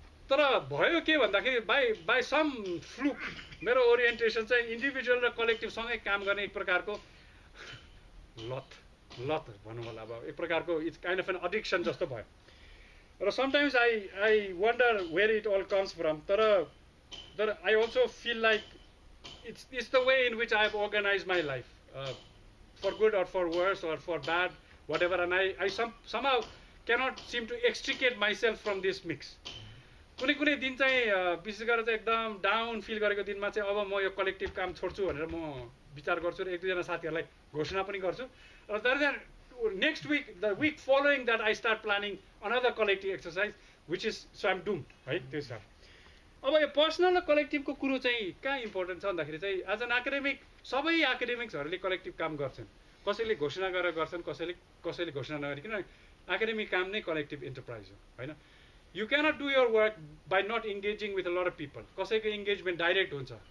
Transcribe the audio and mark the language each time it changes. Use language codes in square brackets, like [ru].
[ne] तर भयो के भन्दाखेरि [en] by some fluke [ne] मेरो ओरिएन्टेसन चाहिँ इन्डिभिजुअल र कलेक्टिभसँगै काम गर्ने एक प्रकारको लत भनौँ होला, अब एक प्रकारको [en] it's kind of an addiction [ne] जस्तो भयो। [en] र sometimes I wonder where it all comes from. [ne] तर [en] I also feel like it's the way in which I have organized my life, for good or for worse or for bad, whatever. And I somehow cannot seem to extricate myself from this mix. [ne] कुनै कुनै दिन चाहिँ विशेष गरेर चाहिँ एकदम down feel गरेको दिनमा चाहिँ अब म यो कलेक्टिभ काम छोड्छु भनेर म विचार गर्छु र 1-2 जना साथीहरूलाई घोषणा पनि गर्छु। [en] र next week the week following that I start planning another collective exercise which is so I'm doom है। [ne] त्यो हिसाब अब यो पर्सनल र कलेक्टिभको कुरो चाहिँ कहाँ इम्पोर्टेन्ट छ भन्दाखेरि चाहिँ [en] as an academic [ne] सबै एकाडेमिक्सहरूले कलेक्टिभ काम गर्छन्। कसैले घोषणा गरेर गर्छन्, कसैले घोषणा नगरिकन। एकाडेमिक काम नै कलेक्टिभ इन्टरप्राइज हो होइन। [en] You cannot do your work by not engaging with a lot of people. [ne] कसैको इङ्गेजमेन्ट डाइरेक्ट हुन्छ,